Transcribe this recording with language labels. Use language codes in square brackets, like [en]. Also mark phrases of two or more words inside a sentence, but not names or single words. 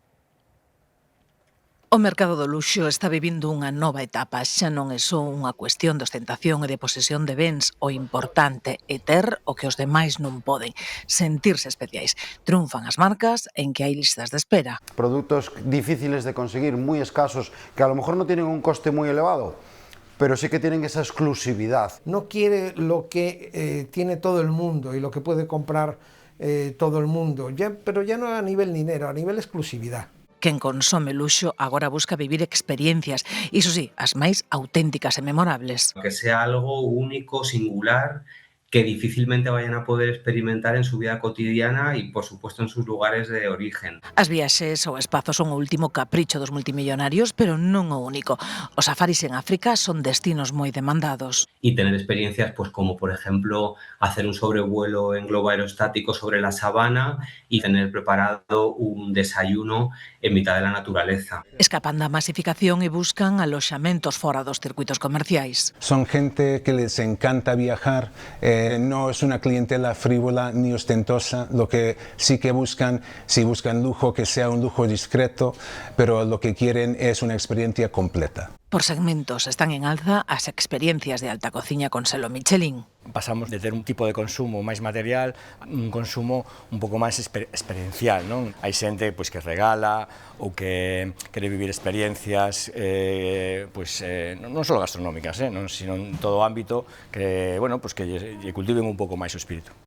[gl] O mercado do luxo está vivindo unha nova etapa, xa non é só unha cuestión de ostentación e de posesión de bens, o importante é ter o que os demais non poden, sentirse especiais. Triunfan as marcas en que hai listas de espera. [es] Produtos difíciles de conseguir, moi escasos, que a lo mejor non tienen un coste moi elevado, pero sí que tienen esa exclusividad. No quiere lo que tiene todo el mundo y lo que puede comprar todo el mundo, pero ya no a nivel dinero, a nivel exclusividad. [gl] Quen consome luxo agora busca vivir experiencias, iso sí, as máis auténticas e memorables. [es] Que sea algo único, singular, que difícilmente vayan a poder experimentar en su vida cotidiana y, por supuesto, en sus lugares de origen. [gl] As viaxes ao espazo son o último capricho dos multimillonarios, pero non o único. Os safaris en África son destinos moi demandados. [es] Y tener experiencias pues como, por ejemplo, hacer un sobrevuelo en globo aerostático sobre la sabana y tener preparado un desayuno en mitad de la naturaleza. [gl] Escapan da masificación e buscan aloxamentos fora dos circuitos comerciais. [es] Son gente que les encanta viajar, no es una clientela frívola ni ostentosa, lo que sí que buscan, si buscan lujo, que sea un lujo discreto, pero lo que quieren es una experiencia completa. [gl] Por segmentos están en alza as experiencias de alta cociña con selo Michelin. Pasamos de ter un tipo de consumo máis material a un consumo un pouco máis experiencial, non? Hai xente que regala ou que quere vivir experiencias non só gastronómicas, sino en todo ámbito que lle cultiven un pouco máis o espírito.